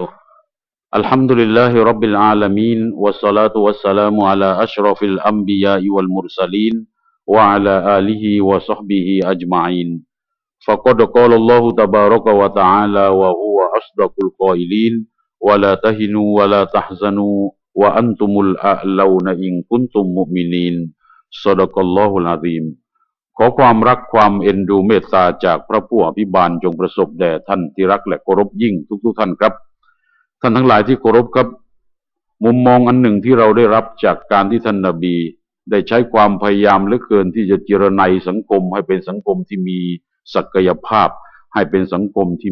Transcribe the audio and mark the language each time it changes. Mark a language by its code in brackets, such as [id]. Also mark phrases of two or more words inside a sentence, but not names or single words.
[ar] الحمد لله رب العالمين والصلاة والسلام على أشرف الأنبياء والمرسلين وعلى آله وصحبه أجمعين. فقد قال الله تبارك وتعالى وهو أصدق القائلين ولا تهنوا ولا تحزنوا وأنتم الأعلون إن كنتم مؤمنين. صدق الله العظيم. [th] ขอความรักความเอ็นดูเมตตาจากพระผู้อภิบาลจงประสบแด่ท่านที่รักและเคารพยิ่งทุกท่านครับท่านทั้งหลายที่เคารพครับมุมมองอันหนึ่งที่เราได้รับจากการที่ท่านนบีได้ใช้ความพยายามเหลือเกินที่จะเจรไนสังคมให้เป็นสังคมที่มีศักยภาพให้เป็นสังคมที่